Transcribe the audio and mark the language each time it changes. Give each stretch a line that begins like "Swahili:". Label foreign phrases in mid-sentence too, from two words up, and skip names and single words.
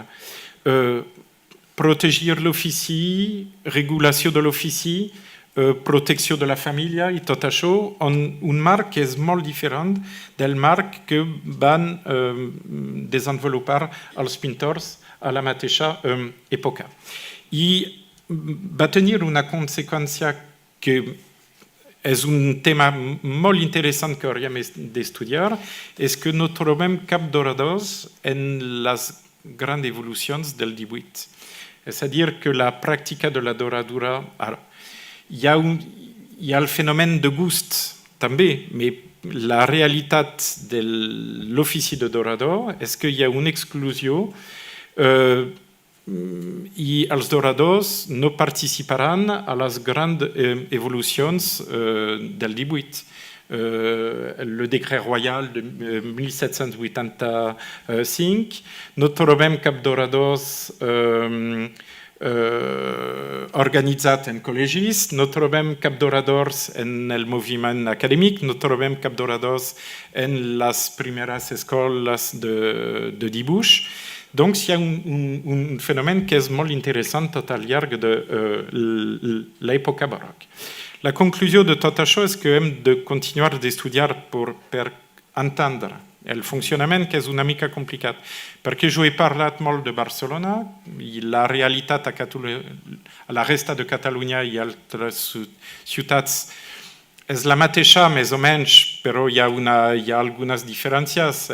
Catalan: Protegir l'ofici, regulació de l'ofici, protecció de la família i tot això, un marc que és molt diferent del marc que van desenvolupar els pintors a la mateixa època. I va tenir una conseqüència que és un tema molt interessant que hauríem d'estudiar, és que no trobem cap doradors en les
French: grandes évolutions
Catalan: del 18.
French: C'est-à-dire que
Catalan: la pratica de la doradura,
French: il y a le phénomène de
Catalan: gust també, mais la realitat de l'ofici de dorador és que hi ha una exclusió i els doradors no participaran a les grans evolucions del 18.
French: Le décret royal de 1785,
Catalan: no trobem cap doradors organitzat en col·legis, no trobem cap d'oradors en el moviment acadèmic, no trobem cap d'oradors en les primeres escoles de dibuix.
French: Donc, il y a un phénomène qui est
Catalan: molt interessant tot al llarg de l'època barroca. La conclusió de tot això és que hem de continuar d'estudiar per entendre el funcionament, que és una mica complicat, perquè jo he parlat molt de Barcelona i la realitat a la resta de Catalunya i altres ciutats és la mateixa, més o menys, però hi ha algunes diferències.